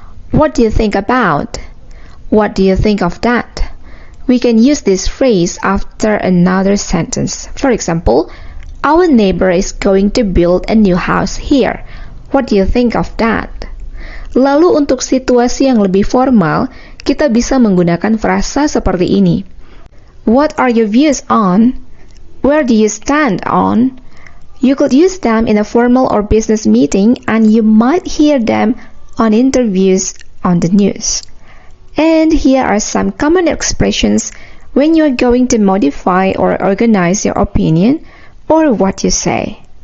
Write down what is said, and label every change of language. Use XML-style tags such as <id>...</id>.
<en>What do you think about? What do you think of that? We can use this phrase after another sentence. For example, our neighbor is going to build a new house here. What do you think of that?</en> <id>Lalu untuk situasi yang lebih formal, kita bisa menggunakan frasa seperti ini.</id> <en>What are your views on? Where do you stand on? You could use them in a formal or business meeting and you might hear them on interviews on the news. And here are some common expressions when you are going to modify or organize your opinion or what you say.</en>